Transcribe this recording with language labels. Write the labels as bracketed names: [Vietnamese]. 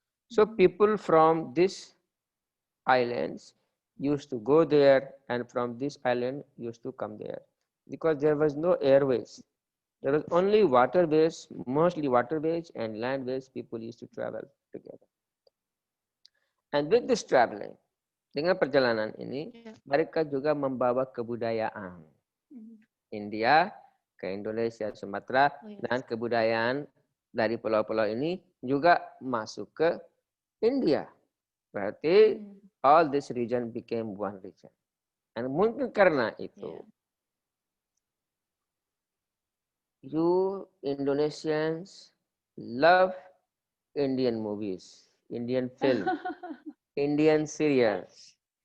[English] So people from these islands used to go there, and from this island used to come there because there was no airways. There was only waterways, mostly waterways and landways. People used to travel together. And with this traveling, [Indonesian] dengan perjalanan ini, mereka juga membawa kebudayaan India ke Indonesia, Sumatera, dan kebudayaan dari pulau-pulau ini juga masuk ke India. Berarti [English] all this region became one region. And [Indonesian] mungkin karena itu, [English] you Indonesians love Indian movies, Indian film, Indian serials.